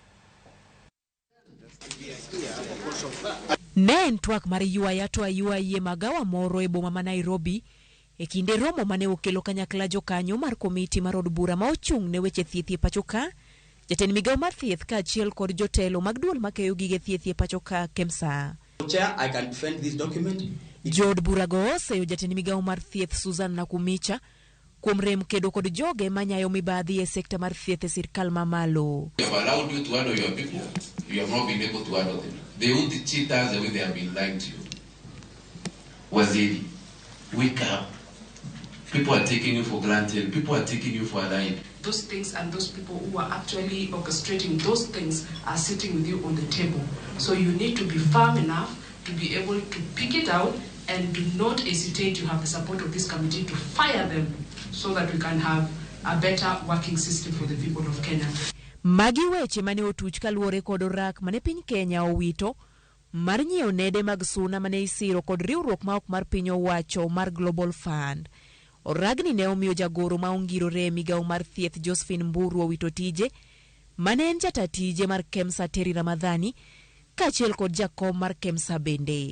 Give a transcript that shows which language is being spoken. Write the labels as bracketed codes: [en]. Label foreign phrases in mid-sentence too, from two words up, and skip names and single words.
[luo] Ne en twak mar yuaya to ayuaye magawa moro e boma ma Nairobi e kinde romo mane okelo kanyakla jokanyo mar komiti mar od bura ma ochung' ne weche thieth e pacho ka jatend migawo mar thieth ka achiel kod jotelo mag duol makeyo gige thieth e pacho ka KEMSA. [en] Chair, I can defend this document. [luo] Jod bura go oseyo jatend migawo mar thieth Susan Nakumicha kuom rem kedo kod joge manyayo mibadhi e sekta mar thieth e sirkal mamalo. [en] We have allowed you to handle your people. You have not been able to handle them. They won't cheat us the way they have been lying to you. Waziri, wake up. People are taking you for granted. People are taking you for a line. Those things and those people who are actually orchestrating those things are sitting with you on the table. So you need to be firm enough to be able to pick it out and do not hesitate to have the support of this committee to fire them so that we can have a better working system for the people of Kenya. [luo] Magi weche mane otuch kaluore kod orak mane piny Kenya owito mar nyiewo nede mag suna mane isiro kod riwruok ma ok mar piny owacho mar Global Fund. Oragni ne omiyo jagoro ma ongirore migawo mar thieth Josephine Mburu owito tije mane en jatatije mar KEMSA Terry Ramadhani kaachiel kod jakom mar KEMSA bende.